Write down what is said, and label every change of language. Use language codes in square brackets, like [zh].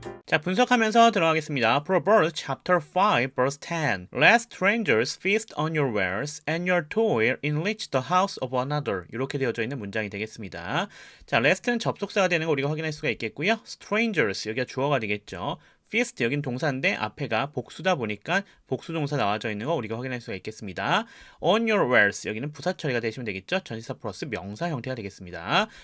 [ko] 자, 분석하면서 들어가겠습니다. [en] Proverbs chapter 5 verse 10. Let strangers feast on your wares and your toil enrich the house of another. [ko] 이렇게 되어져 있는 문장이 되겠습니다. 자, lest는 접속사가 되는 거 우리가 확인할 수가 있겠고요. strangers 여기가 주어가 되겠죠. feast 여긴 동사인데 앞에가 복수다 보니까 복수 동사 나와져 있는 거 우리가 확인할 수가 있겠습니다. [en] on your wares [ko] 여기는 부사 처리가 되시면 되겠죠. 전치사 플러스 명사 형태가 되겠습니다.